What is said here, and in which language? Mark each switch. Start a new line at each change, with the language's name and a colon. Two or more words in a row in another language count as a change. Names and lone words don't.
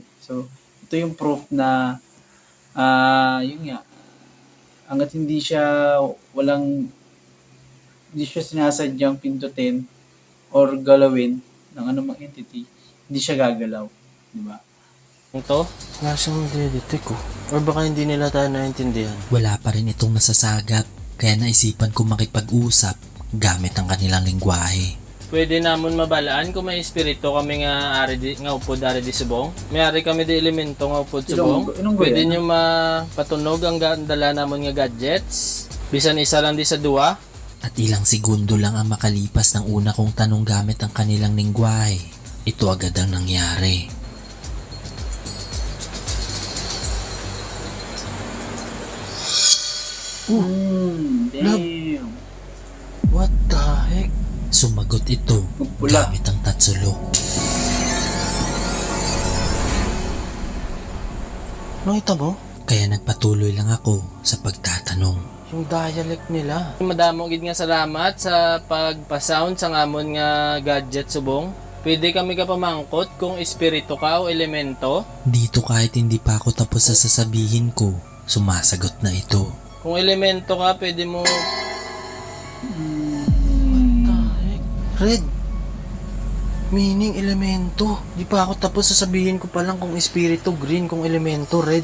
Filipino: So, ito yung proof na yun nga, hanggat hindi siya sinasadyang pindutin or galawin ng anumang entity, hindi siya gagalaw, di ba? Ito, nasang detect ko. Or baka hindi nila tayo naintindihan. Wala pa rin itong nasasagap, kaya naisipan ko makipag-usap gamit ang kanilang lingwahe.
Hiligaynon: Pwede namon mabalaan kung may espiritu kami nga nga upod ari di subong. May ari kami di elemento nga upod subong. Ilonggo Pwede yan. nyo mapatunog ang dala namon nga gadgets. Bisan isa lang di sa duwa.
Filipino: At ilang segundo lang ang makalipas ng una kong tanong gamit ang kanilang lingwahe. Ito agad ang nangyari.
English: Damn. What the heck?
Filipino: Sumagot ito
Hiligaynon: Magpula.
Filipino: gamit ang tatsulok. Nakita mo? Kaya nagpatuloy lang ako sa pagtatanong. Yung dialect nila.
Hiligaynon: Madamo gid nga salamat sa pagpa-sound sa ngamon nga gadget subong. Pwede kami ka pamangkot kung espiritu ka o elemento.
Filipino: Dito kahit hindi pa ako tapos sa sasabihin ko, sumasagot na ito. Kung elemento ka, pwede mo...
English: Red. Meaning elemento.
Filipino: Di pa ako tapos sasabihin ko pa lang kung espiritu green, kung elemento red.